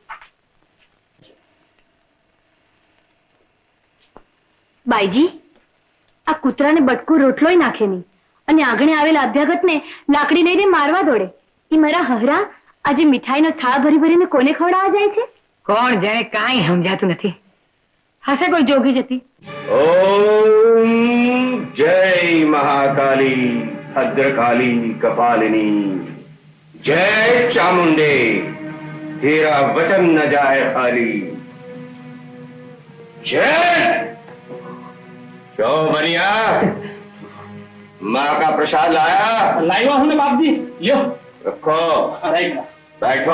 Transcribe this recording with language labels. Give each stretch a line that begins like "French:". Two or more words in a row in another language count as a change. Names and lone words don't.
Gujarati: બાઈજી, આ કૂતરાને બટકું રોટલોય નાખે નહીં અને આંગણે આવેલા અભ્યાગતને લાકડી લઈને મારવા દોડે. ઈ મારા હહરા આજે મીઠાઈનો થાળ ભરીને કોને ખવડાવવા જાય છે? કોણ જાણે, કાંઈ સમજાતું નથી. હશે કોઈ જોગી જતી. ઓમ જય મહાકાલી.
Sanskrit: भद्रकाली कपालिनी, जय चामुंडे,
Hindi: तेरा वचन न जाए खाली। जय। क्यों बनिया, माँ का प्रसाद लाया? लाया हूं बाप जी, लियो रखो। रहेगा। बैठो।